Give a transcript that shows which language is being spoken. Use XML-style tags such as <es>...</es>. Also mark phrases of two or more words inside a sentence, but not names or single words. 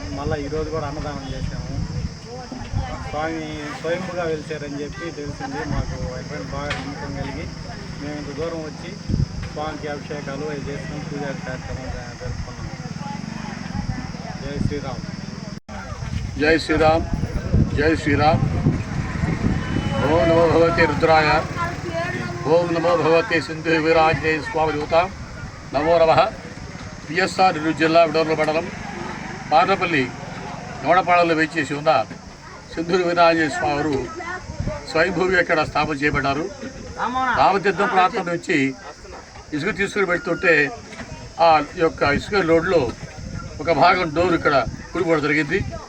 <te>మళ్ళీ ఈరోజు కూడా అన్నదానం చేసాము. స్వామి స్వయంగా వెలిచారని చెప్పి తెలిసింది. మాకు ఎటువంటి బాగా నమ్మకం కలిగి మేము ఇంత దూరం వచ్చి స్వామికి అభిషేకాలు అవి చేసుకుని పూజా కార్యక్రమం జరుపుకున్నాము. జై శ్రీరామ్. జై శ్రీరామ్.</te> <hi>जय श्री राम.</hi> <sa>ओम नमो भगवते रुद्राय. ओम नमो भगवते सिंधु वीरांजनेय स्वामी देवता. नमो नमः.</sa> <te>పిఎస్ఆర్ నెల్లూరు జిల్లా విడవల మండలం పార్లపల్లి గౌడపాడలో వేచేసి ఉన్న సింధూరు వీరాంజనేయ స్వామి వారు స్వయంభూమి ఇక్కడ స్థాపన చేయబడ్డారు. రామతీర్థం ప్రాంతం నుంచి ఇసుక తీసుకుని పెడుతుంటే ఆ యొక్క ఇసుక లోడ్లో ఒక భాగం డోర్ ఇక్కడ కూలిపోవడం జరిగింది.</te>